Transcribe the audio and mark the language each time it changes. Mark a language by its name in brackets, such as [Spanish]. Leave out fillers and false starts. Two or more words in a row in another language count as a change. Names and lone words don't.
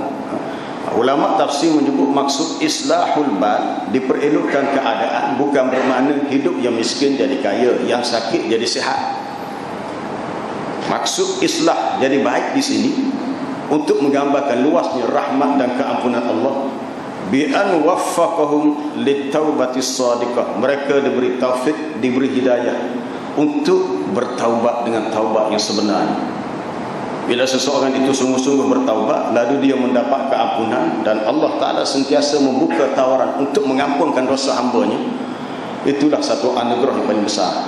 [Malay] Ulama tafsir menyebut maksud [Arabic] إصلاح البال, [Malay] diperelokkan keadaan, bukan bermakna hidup yang miskin jadi kaya, yang sakit jadi sihat. Maksud islah jadi baik di sini untuk menggambarkan luasnya rahmat dan keampunan Allah. [Arabic] بأن وفقهم للتوبة الصادقة. [Malay] Mereka diberi taufik, diberi hidayah untuk bertaubat dengan taubat yang sebenar. Bila seseorang itu sungguh-sungguh bertaubat, lalu dia mendapat keampunan, dan Allah Ta'ala sentiasa membuka tawaran untuk mengampunkan dosa hambanya, itulah satu anugerah yang paling besar.